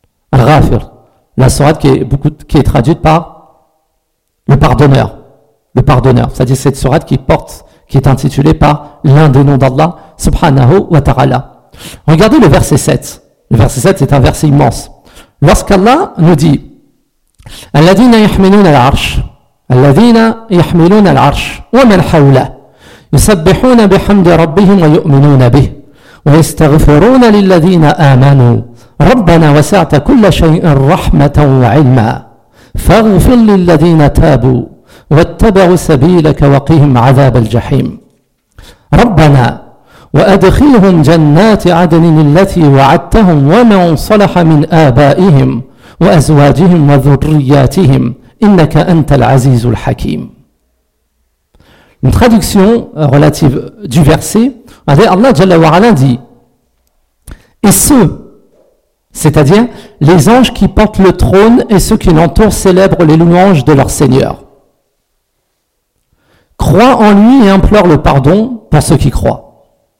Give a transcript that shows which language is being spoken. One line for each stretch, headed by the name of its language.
French: Al-Ghafir, la sourate qui est traduite par le pardonneur, c'est-à-dire cette sourate qui est intitulée par l'un des noms d'Allah, subhanahu wa ta'ala. Regardez le verset 7. Le verset 7, c'est un verset immense. Lorsqu'Allah nous dit
Arabic: Alladhina yahmiluna al-arsh, alladhina yahmiluna al-arsh wa man hawla يسبحون بحمد ربهم ويؤمنون به ويستغفرون للذين آمنوا ربنا وسعت كل شيء رحمة وعلما فاغفر للذين تابوا واتبعوا سبيلك وقهم عذاب الجحيم ربنا وأدخلهم جنات عدن التي وعدتهم ومن صلح من آبائهم وأزواجهم وذرياتهم إنك أنت العزيز الحكيم.
French: Une traduction relative du verset, Allah Jalla wa Ala dit, et ceux, c'est-à-dire les anges qui portent le trône et ceux qui l'entourent célèbrent les louanges de leur Seigneur, croient en lui et implorent le pardon pour ceux qui croient.